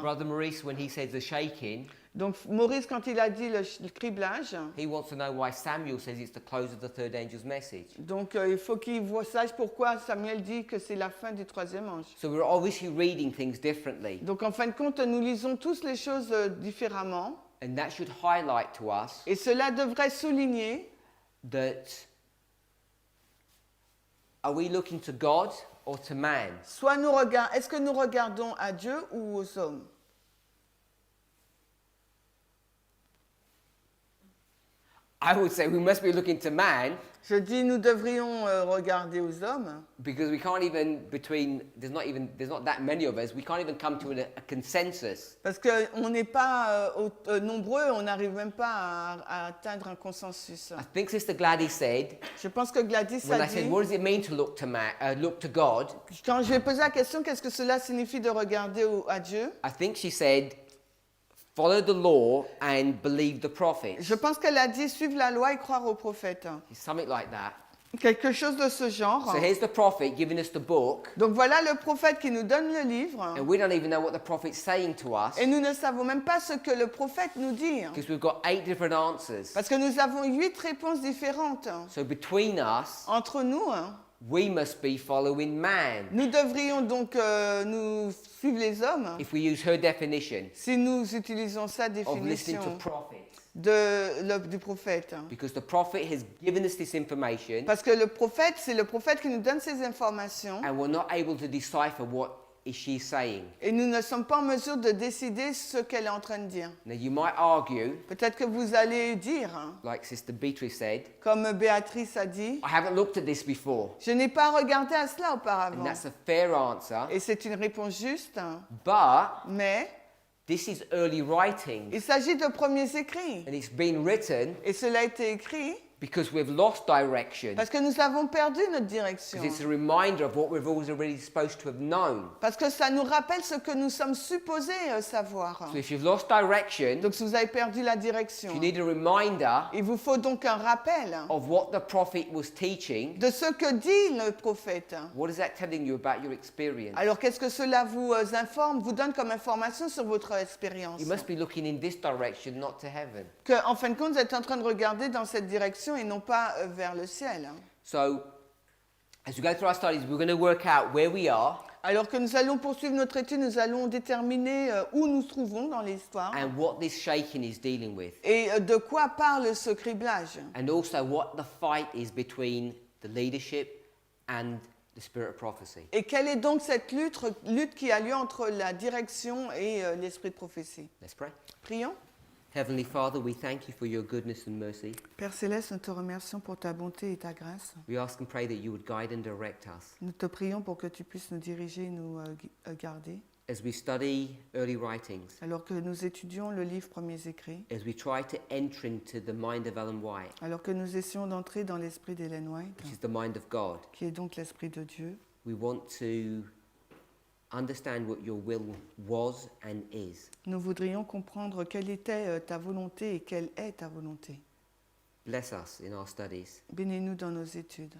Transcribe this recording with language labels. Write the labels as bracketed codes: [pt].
[en] Brother Maurice, when he says the shaking, [fr] Donc Maurice, quand il a dit le criblage, [en] he wants to know why Samuel says it's the close of the third angel's message. [fr] donc il faut qu'il sache pourquoi Samuel dit que c'est la fin du troisième ange. [en] So we're obviously reading things differently, [fr] Donc en fin de compte, nous lisons tous les choses différemment [en] and that should highlight to us [fr] et cela devrait souligner [en] that are we looking to God or to man? [fr] soit est-ce que nous regardons à Dieu ou aux hommes? [en] I would say we must be looking to man [fr] Je dis nous devrions regarder aux hommes [en] because we can't even there's not that many of us, we can't even come to a consensus. [fr] parce qu'on n'est pas nombreux, on n'arrive même pas à atteindre un consensus. [en] I think Sister Gladys said, [fr] Je pense que Gladys [en] when a I said, [fr] dit, [en] what does it mean to look to man, look to God? [fr] quand je lui ai posé la question, qu'est-ce que cela signifie de regarder à Dieu? [en] I think she said, follow the law and believe the prophets. [fr] Je pense qu'elle a dit suivre la loi et croire aux prophètes. [en] Something like that. [fr] Quelque chose de ce genre. [en] So here's the prophet giving us the book, [fr] Donc voilà le prophète qui nous donne le livre. [en] and we don't even know what the prophet's saying to us [fr] Et nous ne savons même pas ce que le prophète nous dit. [en] because we've got 8 different answers. [fr] Parce que nous avons 8 réponses différentes. [en] So between us, [fr] Entre nous, [en] we must be following man. [fr] nous devrions donc nous suivre les hommes [en] If we use her definition [fr] si nous utilisons sa [en] of listening [fr] définition [en] to prophets, [fr] du prophète. [en] because the prophet has given us this information [fr] Parce que le prophète, c'est le prophète qui nous donne ces informations [en] and we're not able to decipher what is she saying. [fr] et nous ne sommes pas en mesure de décider ce qu'elle est en train de dire. [en] Now you might argue, [fr] Peut-être que vous allez dire, [en] like Sister Beatrice said, [fr] comme Béatrice a dit, [en] I haven't looked at this before. [fr] je n'ai pas regardé à cela [en] And [fr] auparavant. [en] that's a fair answer. [fr] Et c'est une réponse juste, [en] But [fr] mais [en] this is early writing [fr] il s'agit de premiers écrits. [en] and it's been written [fr] Et cela a été écrit [en] because we've lost direction. [fr] parce que nous avons perdu notre direction. [en] Because it's a reminder of what we've already supposed to have known. [fr] Parce que ça nous rappelle ce que nous sommes supposés savoir. [en] So if you've lost direction, [fr] Donc si vous avez perdu la direction, [en] you need a reminder [fr] il vous faut donc un rappel [en] of what the prophet was teaching. [fr] de ce que dit le prophète. [en] What is that telling you about your experience? [fr] Alors qu'est-ce que cela vous informe, vous donne comme information sur votre expérience? [en] You must be looking in this direction, not to heaven. [fr] Que, en fin de compte, vous êtes en train de regarder dans cette direction et non pas vers le ciel. [en] So as we go through our studies, we're going to work out where we are [fr] Alors que nous allons poursuivre notre étude, nous allons déterminer où nous trouvons dans l'histoire [en] and what this shaking is dealing with. [fr] et de quoi parle ce criblage. [en] And also what the fight is between the leadership and the spirit of prophecy. [fr] Et quelle est donc cette lutte qui a lieu entre la direction et l'esprit de prophétie? [en] Let's pray. [fr] Prions. [en] Heavenly Father, we thank you for your goodness and mercy. [fr] Père Céleste, nous te remercions pour ta bonté et ta grâce. [en] We ask and pray that you would guide and direct us [fr] Nous te prions pour que tu puisses nous diriger et nous garder. [en] as we study early writings, [fr] Alors que nous étudions le livre Premiers écrits, [en] as we try to enter into the mind of Ellen White, [fr] alors que nous essayons d'entrer dans l'esprit d'Ellen White, [en] which is the mind of God, [fr] qui est donc l'esprit de Dieu, [en] we want to understand what your will was and is. [fr] nous voudrions comprendre quelle était ta volonté et quelle est ta volonté. [en] Bless us in our studies. [fr] Bénis-nous dans nos études.